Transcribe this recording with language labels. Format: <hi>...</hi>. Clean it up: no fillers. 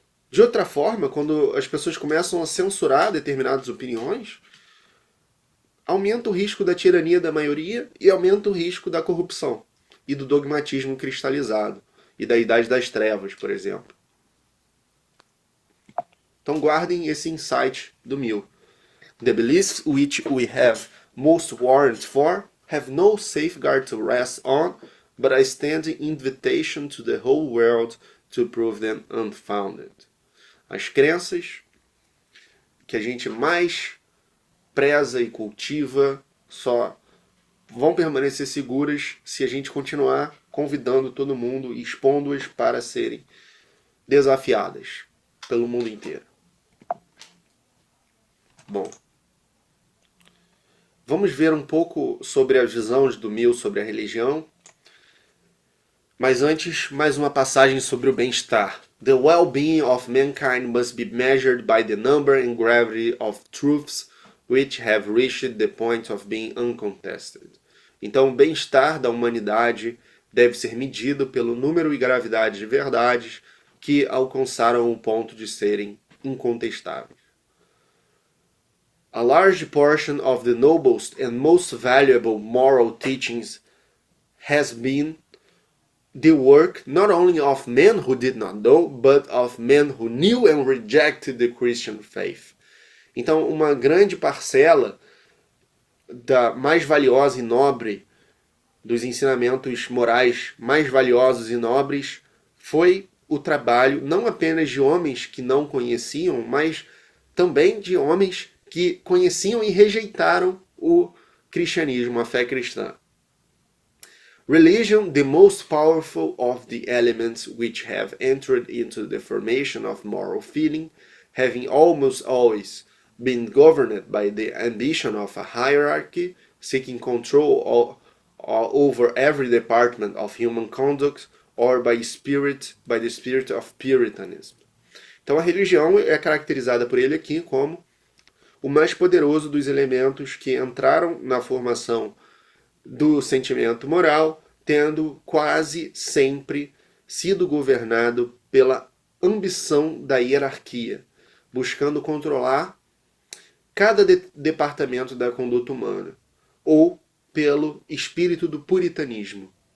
<pt>De outra forma, quando as pessoas começam a censurar determinadas opiniões, aumenta o risco da tirania da maioria e aumenta o risco da corrupção e do dogmatismo cristalizado e da idade das trevas, por exemplo. Então guardem esse insight do Mill.</pt> <en>The beliefs which we have most warrant for have no safeguard to rest on, but a standing invitation to the whole world to prove them unfounded.</en> <pt>As crenças que a gente mais preza e cultiva só vão permanecer seguras se a gente continuar convidando todo mundo e expondo-as para serem desafiadas pelo mundo inteiro. Bom, vamos ver um pouco sobre as visões do Mill sobre a religião. Mas antes, mais uma passagem sobre o bem-estar.</pt> <en>The well-being of mankind must be measured by the number and gravity of truths which have reached the point of being uncontested.</en> <pt>Então, o bem-estar da humanidade deve ser medido pelo número e gravidade de verdades que alcançaram o ponto de serem incontestáveis.</pt> <en>A large portion of the noblest and most valuable moral teachings has been the work not only of men who did not know, but of men who knew and rejected the Christian faith.</en> <pt>Então, uma grande parcela da mais valiosa e nobre, dos ensinamentos morais mais valiosos e nobres, foi o trabalho não apenas de homens que não conheciam, mas também de homens que conheciam e rejeitaram o cristianismo, a fé cristã.</pt> <en>Religion, the most powerful of the elements which have entered into the formation of moral feeling, having almost always been governed by the ambition of a hierarchy, seeking control over every department of human conduct, or by the spirit of Puritanism.</en> <pt>Então a religião é caracterizada por ele aqui como o mais poderoso dos elementos que entraram na formação do sentimento moral, tendo quase sempre sido governado pela ambição da hierarquia, buscando controlar cada departamento da conduta humana, ou pelo espírito do puritanismo.</pt>